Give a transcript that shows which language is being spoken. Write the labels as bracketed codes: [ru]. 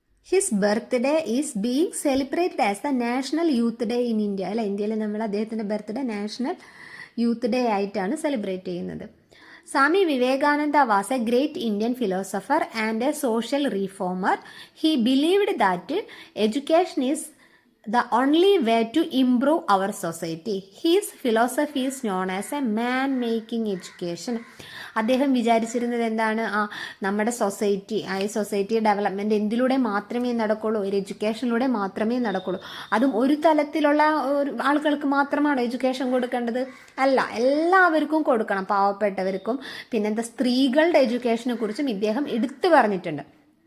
[en] His birthday is being celebrated as the national youth day in India. [ml] അല്ല, ഇന്ത്യയിൽ നമ്മൾ അദ്ദേഹത്തിൻ്റെ ബർത്ത്ഡേ നാഷണൽ യൂത്ത് ഡേ ആയിട്ടാണ് celebrate ചെയ്യുന്നത്. [en] Swami Vivekananda was a great Indian philosopher and a social reformer. He believed that education is the only way to improve our society. His philosophy is known as a man-making education. [ml] അദ്ദേഹം വിചാരിച്ചിരുന്നത് എന്താണ്? നമ്മുടെ society, ഈ society development എന്തിലൂടെ മാത്രമേ നടക്കുള്ളൂ? ഒരു എഡ്യൂക്കേഷനിലൂടെ മാത്രമേ നടക്കുള്ളൂ. അതും ഒരു തലത്തിലുള്ള ആളുകൾക്ക് മാത്രമാണോ എഡ്യൂക്കേഷൻ കൊടുക്കേണ്ടത്? അല്ല, എല്ലാവർക്കും കൊടുക്കണം. പാവപ്പെട്ടവർക്കും. പിന്നെന്താ, സ്ത്രീകളുടെ എഡ്യൂക്കേഷനെ കുറിച്ചും ഇദ്ദേഹം എടുത്തു പറഞ്ഞിട്ടുണ്ട്.